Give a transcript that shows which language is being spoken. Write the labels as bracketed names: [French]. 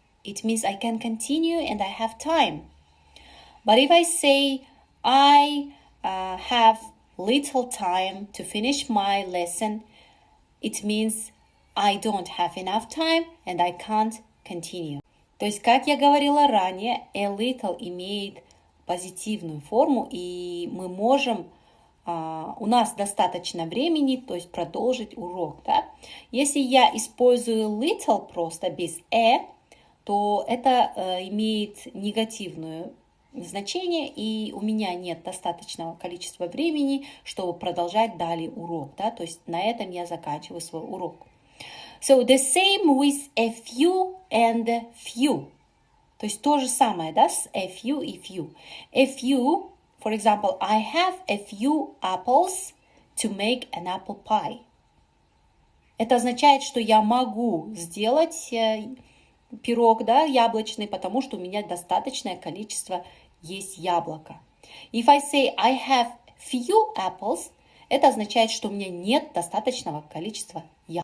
[English] It means I can continue and I have time. But if I say I have little time to finish my lesson, it means I don't have enough time and I can't continue. [Russian] То есть, как я говорила ранее, a little имеет позитивную форму, и мы можем, у нас достаточно времени, то есть продолжить урок. Да? Если я использую little просто без то это имеет негативное значение, и у меня нет достаточного количества времени, чтобы продолжать далее урок. Да? То есть на этом я заканчиваю свой урок. [English] So the same with a few and few. [Russian] То есть то же самое, да, с a few и few. [English] A few, for example, I have a few apples to make an apple pie. [Russian] Это означает, что я могу сделать пирог, да, яблочный, потому что у меня достаточное количество есть яблока. [English] If I say I have few apples, [Russian] это означает, что у меня нет достаточного количества яблок.